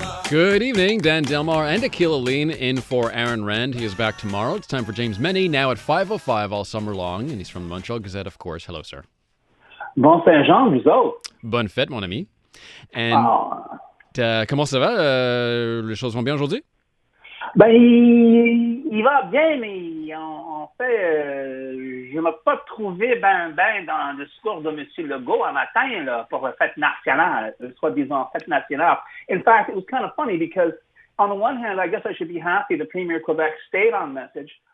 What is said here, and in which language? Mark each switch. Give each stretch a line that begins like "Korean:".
English: Good evening, Dan Delmar and Akil Aline in for Aaron Rand. He is back tomorrow. It's time for James Mennie, now at 5:05 all summer long, and he's from the Montreal Gazette, of course. Hello, sir.
French: Bon Saint-Jean, vous autres. Bonne fête, mon ami. And, comment ça va? Les choses vont bien aujourd'hui? Ben, il va bien, mais en fait, je ne m'ai pas trouvé ben dans le discours de M. Legault un matin là, pour la fête nationale, soi-disant fête nationale.
English: In fact, it was kind of funny because on the one hand, I guess I should be happy the Premier of Quebec stayed on message.